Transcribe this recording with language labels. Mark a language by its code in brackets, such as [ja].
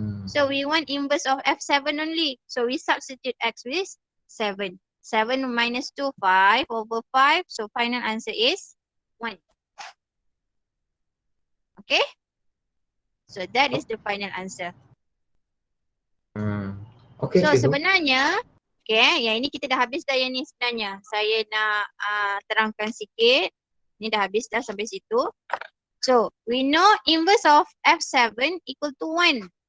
[en] So we want inverse of F7 only. So we substitute x with 7. 7 minus 2, 5 over 5. So final answer is 1. Okay? So that is the final answer. Okay, so [ms] cikgu. sebenarnya, okay, yang ini kita dah habis dah yang ni sebenarnya. Saya nak terangkan sikit. Ni dah habis dah sampai situ. [en] So we know inverse of F7 equal to 1.